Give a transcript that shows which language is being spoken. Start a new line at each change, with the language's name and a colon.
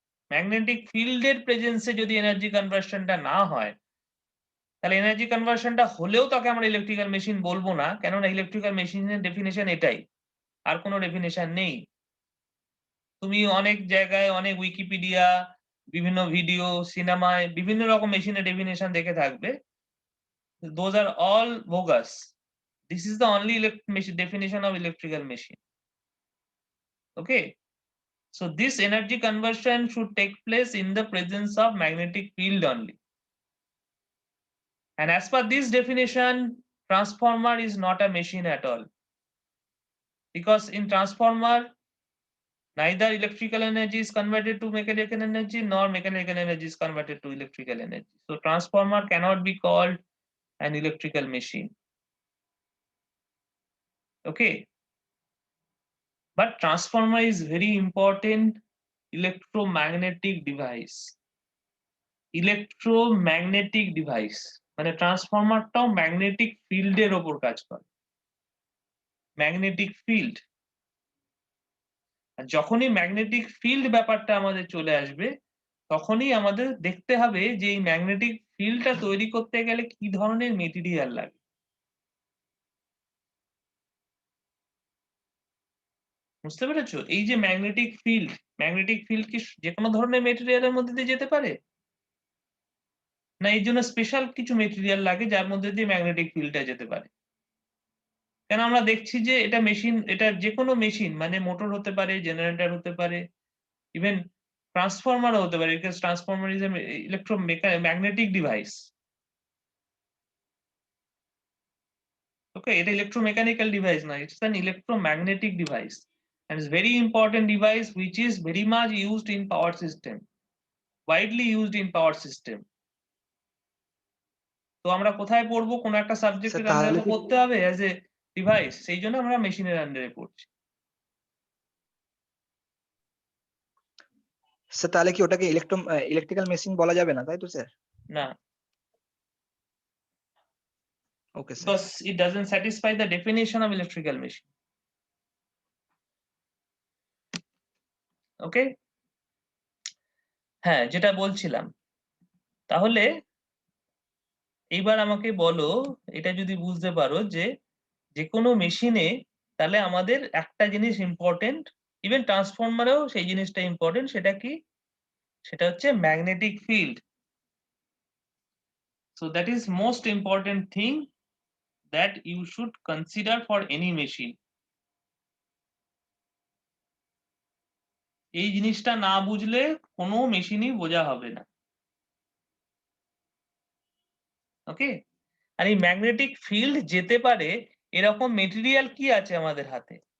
Bangla: Magnetic ফিল্ডের প্রেজেন্সে যদি energy কনভার্সনটা না হয়, তাহলে এনার্জি কনভার্সনটা হলেও তাকে আমরা ইলেকট্রিক্যাল মেশিন বলবো না, কেননা ইলেকট্রিক্যাল মেশিনের ডেফিনেশন এটাই, আর কোনো ডেফিনেশন নেই। তুমি অনেক জায়গায় অনেক উইকিপিডিয়া, বিভিন্ন ভিডিও, সিনেমায় বিভিন্ন রকম মেশিনের ডেফিনেশন দেখে থাকবে।
English: Those are all bogus. This is the only definition of electrical machine. Okay. So this energy conversion should take place in the presence of magnetic field only. And as per this definition, transformer is not a machine at all. Because in transformer, neither electrical energy is converted to mechanical energy nor mechanical energy is converted to electrical energy. So transformer cannot be called an electrical machine. Okay. But transformer is very important electromagnetic device.
Bangla: Electromagnetic device মানে ট্রান্সফরমারটাও magnetic ফিল্ডের ওপর কাজ করে, magnetic field. আর যখনই magnetic field ব্যাপারটা আমাদের চলে আসবে, তখনই আমাদের দেখতে হবে যে এই ম্যাগনেটিক ফিল্ডটা তৈরি করতে গেলে কি ধরনের মেটেরিয়াল লাগে। বুঝতে পেরেছো? এই যে ম্যাগনেটিক ফিল্ড কি যে কোনো ধরনের মেটেরিয়ালের মধ্যে দিয়ে যেতে পারে? না এর জন্য স্পেশাল কিছু মেটেরিয়াল লাগে যার মধ্যে দিয়ে ম্যাগনেটিক ফিল্ডটা যেতে পারে? কেন আমরা দেখছি যে এটা মেশিন, এটা যে কোনো মেশিন মানে মোটর হতে পারে, জেনারেটর হতে পারে, ইভেন ট্রান্সফরমারও হতে পারে,
English: Because transformer is magnetic device.
Bangla: ওকে, এটা ইলেকট্রোমেকানিক্যাল ডিভাইস না,
English: It's an electromagnetic device and it's very important device which is very much used in power system, widely used in power system.
Bangla: তো আমরা কোথায় পড়বো? কোন একটা সাবজেক্টের আন্ডারে পড়তে হবে অ্যাজ এ ডিভাইস, সেই জন্য আমরা মেশিনের আন্ডারে পড়ছি। স্যার তাহলে কি ওটাকে ইলেকট্রিক্যাল মেশিন বলা যাবে না, তাই তো স্যার? না, okay sir.
English: because it doesn't satisfy the definition of electrical machine.
Bangla: ওকে, হ্যাঁ যেটা বলছিলাম, তাহলে এইবার আমাকে বলো, এটা যদি বুঝতে পারো যে যে কোনো মেশিনে তাহলে আমাদের একটা জিনিস ইম্পর্টেন্ট, ইভেন ট্রান্সফরমারেও সেই জিনিসটা ইম্পর্টেন্ট, সেটা কি? সেটা হচ্ছে magnetic field.
English: So that is most important thing that you should consider for any machine.
Bangla: এই জিনিসটা না বুঝলে কোনো মেশিনই বোঝা হবে না। ওকে, আর এই ম্যাগনেটিক ফিল্ড যেতে পারে এরকম মেটেরিয়াল কি আছে আমাদের হাতে?